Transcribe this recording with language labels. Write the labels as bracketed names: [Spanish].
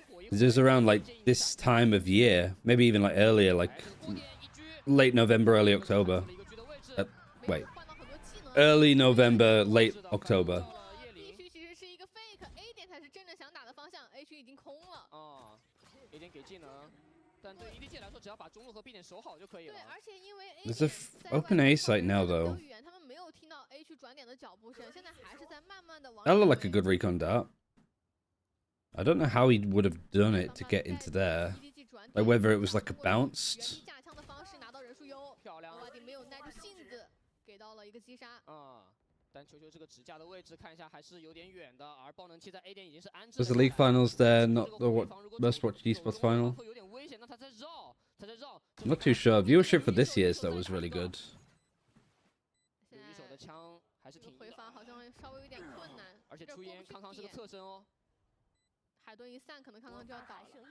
[English] It was around like this time of year, maybe even like earlier, like late November, early October. Wait. early November, late October. [Chinese] B区其实是一个 fake，A 点才是真正想打的方向，A 区已经空了。啊 ，A 点给技能，但对 EDG 来说，只要把中路和 B 点守好就可以了。对，而且因为 A [English] There's a open A site now though. [Chinese] 他们没有听到 A 区转点的脚步声，现在还是在慢慢的往。 [English] That looked like a good recon dart. I don't know how he would have done it to get into there. Like whether it was like a bounced. [Chinese] 架枪的方式拿到人数优，漂亮，没有耐住性子，给到了一个击杀。但球球这个指甲的位置看一下还是有点远的，而爆能器在 A 点已经是安置。 [English] Was the league finals there, not the most watched esports final? [Chinese] 会有点危险，那他在绕，他在绕。 [English] I'm not too sure. Viewership for this year's though was really good. [Chinese] 有一手的枪还是挺。回防好像稍微有点困难，而且出烟康康是个侧身哦。海盾一散，可能康康就要倒了。